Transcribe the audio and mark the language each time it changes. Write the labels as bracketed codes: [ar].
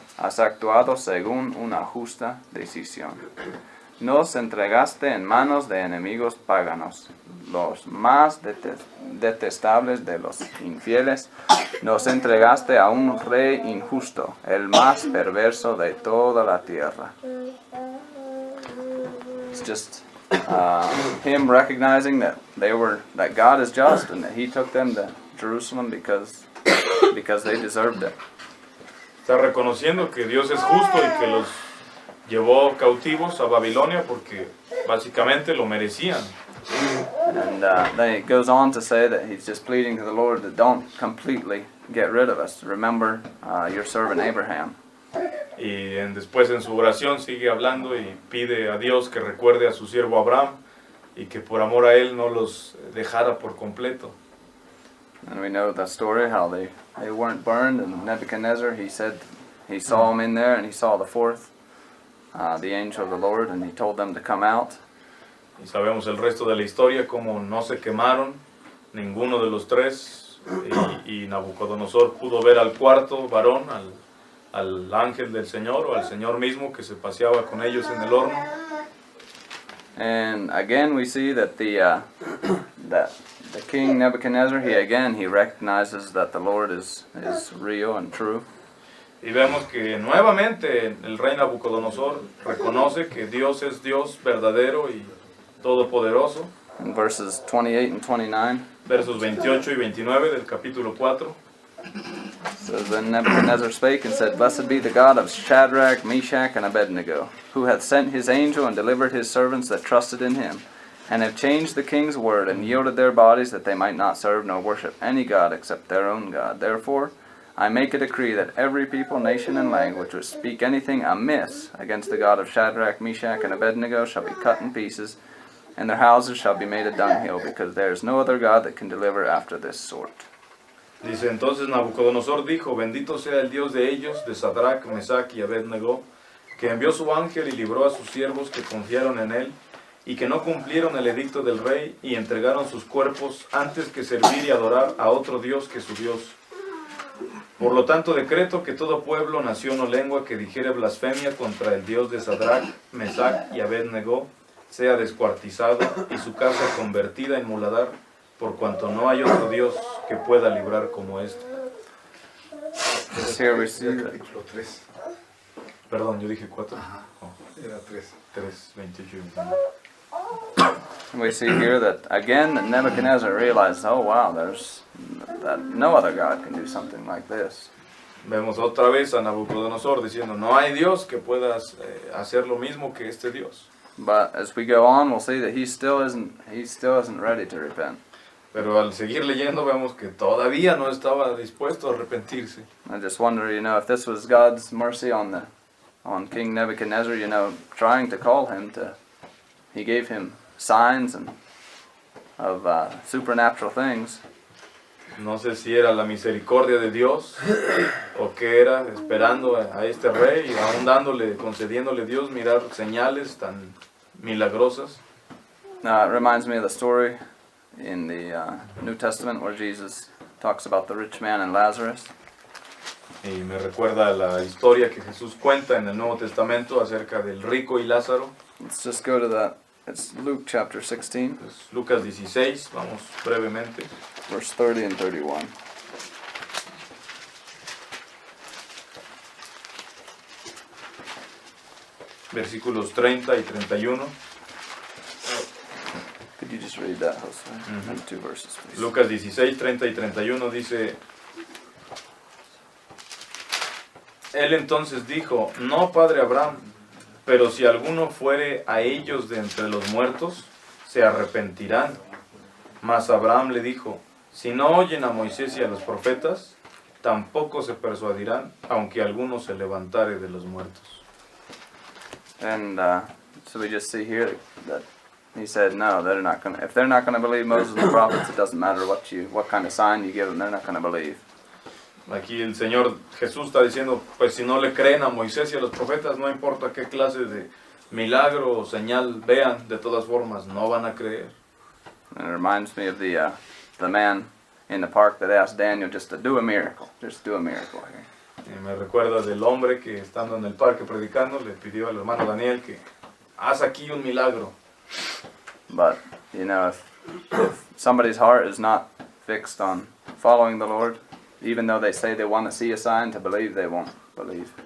[es] Has actuado según una justa decisión. Nos entregaste en manos de enemigos paganos, los más detestables de los infieles. Nos entregaste a un rey injusto, el más perverso de toda la tierra. [en] It's just him recognizing that that God is just and that He took them to Jerusalem because they deserved it. [es] Está reconociendo que Dios es justo y que los llevó cautivos a Babilonia porque básicamente lo merecían. [en] And then it goes on to say that he's just pleading to the Lord that don't completely get rid of us. Remember your servant Abraham. [es] Y después en su oración sigue hablando y pide a Dios que recuerde a su siervo Abraham y que por amor a él no los dejara por completo. [en] And we know the story, how they weren't burned, and Nebuchadnezzar, he said he saw them in there, and he saw the fourth, the angel of the Lord, and he told them to come out. [es] Y sabemos el resto de la historia, cómo no se quemaron ninguno de los tres, y Nabucodonosor pudo ver al cuarto varón, al ángel del Señor, o al Señor mismo que se paseaba con ellos en el horno. [en] And again we see that that the king Nebuchadnezzar, he recognizes that the Lord is real and true. [es] Y vemos que nuevamente el rey Nabucodonosor reconoce que Dios es Dios verdadero y todopoderoso. [en] In verses 28 and 29, [es] Versos 28 y 29 del capítulo 4. [en] says, Then Nebuchadnezzar spake and said, Blessed be the God of Shadrach, Meshach, and Abednego, who hath sent his angel and delivered his servants that trusted in him, and have changed the king's word, and yielded their bodies that they might not serve nor worship any god except their own God. Therefore I make a decree that every people, nation, and language which speak anything amiss against the God of Shadrach, Meshach, and Abednego shall be cut in pieces, and their houses shall be made a dunghill, because there is no other God that can deliver after this sort. [es] Dice, entonces Nabucodonosor dijo, bendito sea el Dios de ellos, de Sadrach, Mesach y Abednego, que envió su ángel y libró a sus siervos que confiaron en él, y que no cumplieron el edicto del rey, y entregaron sus cuerpos antes que servir y adorar a otro Dios que su Dios. Por lo tanto decreto que todo pueblo, nación o lengua que dijere blasfemia contra el Dios de Sadrach, Mesach y Abednego, sea descuartizado, y su casa convertida en muladar, por cuanto no hay otro Dios que pueda librar como este. [en] Here we see that [es] Capítulo 3. Perdón, yo dije 4. Era 3. 3, 28 y 29. [en] we see here that again that Nebuchadnezzar realized, oh wow, that no other God can do something like this. [es] Vemos otra vez a Nabucodonosor diciendo, no hay Dios que pueda hacer lo mismo que este Dios. [en] But as we go on, we'll see that he still isn't ready to repent. [es] Pero al seguir leyendo vemos que todavía no estaba dispuesto a arrepentirse. [en] I just wonder, if this was God's mercy on King Nebuchadnezzar, trying to call him to, he gave him signs and of supernatural things. [es] No sé si era la misericordia de Dios o qué era, esperando a este rey y aún concediéndole Dios mirar señales tan milagrosas. [en] It reminds me of the story in the New Testament where Jesus talks about the rich man and Lazarus. [es] Y me recuerda la historia que Jesús cuenta en el Nuevo Testamento acerca del rico y Lázaro. [en] Let's just go to that. It's Luke chapter 16, [es] Pues, Lucas 16, vamos brevemente. [en] verse 30 and 31. [es] Versículos 30 y 31. [en] Could you just read that, Jose? And 2 verses, please. [es] Lucas 16, 30 y 31 dice, Él entonces dijo, no, padre Abraham, pero si alguno fuere a ellos de entre los muertos, se arrepentirán. Mas Abraham le dijo, si no oyen a Moisés y a los profetas, tampoco se persuadirán, aunque alguno se levantare de los muertos. [en] And so we just see here that he said, no, they're not going to. If they're not going to believe Moses and the prophets, it doesn't matter what kind of sign you give them, they're not going to believe. [es] Aquí el Señor Jesús está diciendo, pues si no le creen a Moisés y a los profetas, no importa qué clase de milagro o señal vean, de todas formas no van a creer. [en] And it reminds me of the man in the park that asked Daniel just to do a miracle. Just do a miracle here. [es] Y me recuerda del hombre que estando en el parque predicando le pidió al hermano Daniel que haz aquí un milagro. [en] But, you know, if somebody's heart is not fixed on following the Lord, even though they say they want to see a sign to believe, they won't believe.